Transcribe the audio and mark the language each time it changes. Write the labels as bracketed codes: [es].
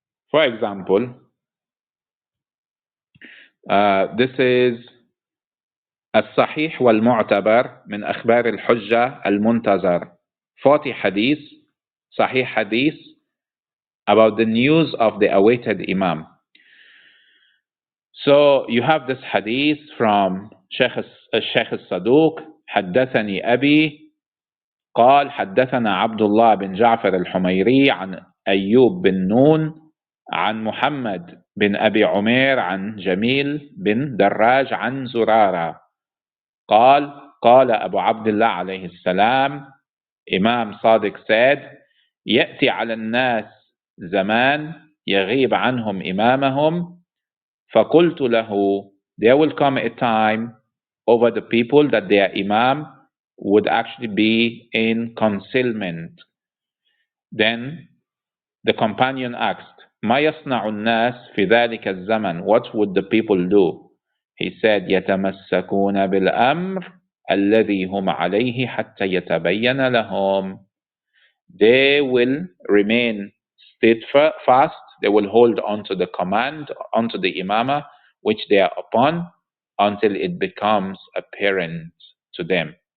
[en] For example, this is [ar] الصحيح والمعتبر من أخبار الحجة المنتظر. [en] 40 hadith, Sahih hadith about the news of the awaited Imam. So you have this hadith from Sheikh [ar] الصدوق حدثني أبي قال حدثنا عبد الله بن جعفر الحميري عن أيوب بن نون عن محمد بن أبي عمير عن جميل بن دراج عن زرارة قال أبو عبد الله عليه السلام, [en] Imam Sadiq said, [ar] يأتي على الناس زمان يغيب عنهم إمامهم فقلت له, [en] there will come a time over the people that their Imam would actually be in concealment. Then the companion asked, [ar] ما يصنع الناس في ذلك الزمن? [en] What would the people do? He said, [ar] يتمسكون بالأمر الذي هم عليه حتى يتبين لهم. [en] They will remain steadfast. They will hold on to the command, onto the Imamah, which they are upon, until it becomes apparent to them.